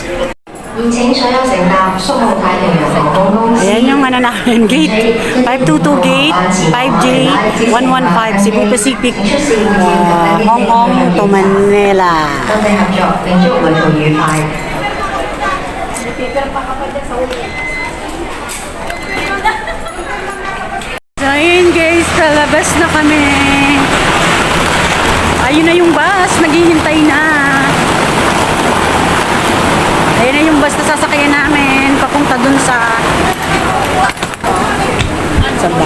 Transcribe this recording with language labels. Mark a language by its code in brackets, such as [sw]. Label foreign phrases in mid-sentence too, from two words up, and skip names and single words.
[yue] 現請所有乘搭蘇澳太平洋航空公司。 [tl] Ayan yung ano namin, gate 522 gate 5J 115 Cebu Pacific, Hong Kong to Manila. [yue] 多謝合作，並祝旅途愉快。 [tl] So ayun guys, palabas na kami. Ayun na yung bus, naghihintay na. Ayun na yung bus na sasakyan namin papunta dun sa ba?